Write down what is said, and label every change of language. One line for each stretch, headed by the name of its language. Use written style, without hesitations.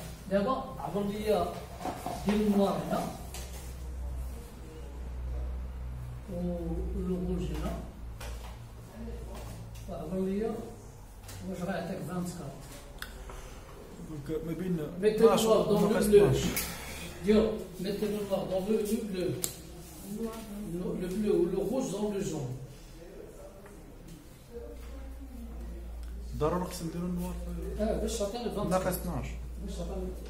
Arabic: دابا عبر ليا ديال النوار هنا والروج هنا وعبر ليا واش راه يعطيك 24. دونك ما بين
French: Mettez le noir dans le bleu. Dio, mettez le noir dans le bleu. Le bleu ou le rouge dans le jaune.
Arabic: ضروري خصنا نديرو النوار باش تعطينا 24. ناقص 12. باش تعطينا